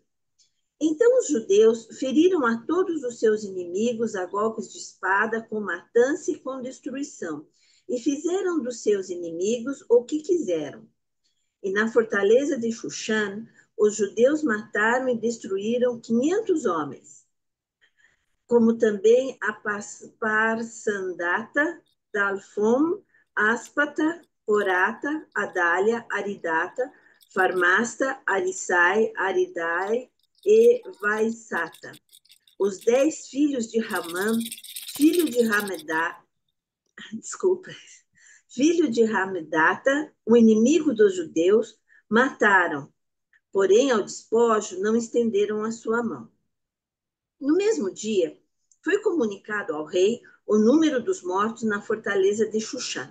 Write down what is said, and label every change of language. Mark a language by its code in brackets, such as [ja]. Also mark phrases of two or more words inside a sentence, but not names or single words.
[pt] Então os judeus feriram a todos os seus inimigos a golpes de espada, com matança e com destruição, e fizeram dos seus inimigos o que quiseram. E na fortaleza de Xuxã, os judeus mataram e destruíram 500 homens, como também a Parsandata, Dalfom, Aspata, Porata, Adália, Aridata, Farmasta, Arissai, Aridai e Vaisata. Os 10 filhos de Ramã, filho de Hamedata, o inimigo dos judeus, mataram, porém ao despojo não estenderam a sua mão. No mesmo dia, foi comunicado ao rei o número dos mortos na fortaleza de Xuxã.